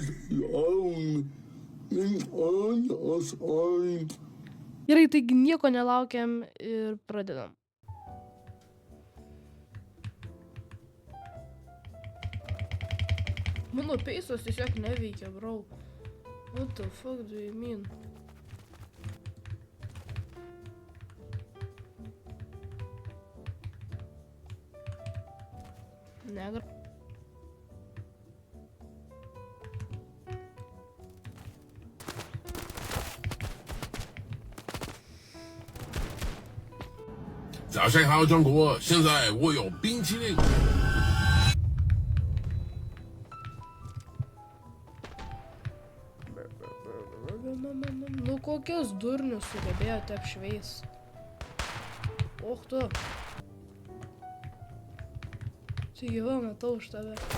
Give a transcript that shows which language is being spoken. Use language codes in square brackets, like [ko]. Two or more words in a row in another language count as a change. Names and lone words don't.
[lt] Gerai, taigi nieko nelaukiam ir pradedam. Mano peisos tiesiog neveikia, bro. [en] What the fuck do you mean? Negra. [zh] 早上好，中国！现在我有冰淇淋。 [lt] Nu kokius durnius sugebėjote apšveist? Och tu. Tai jau matau už tave.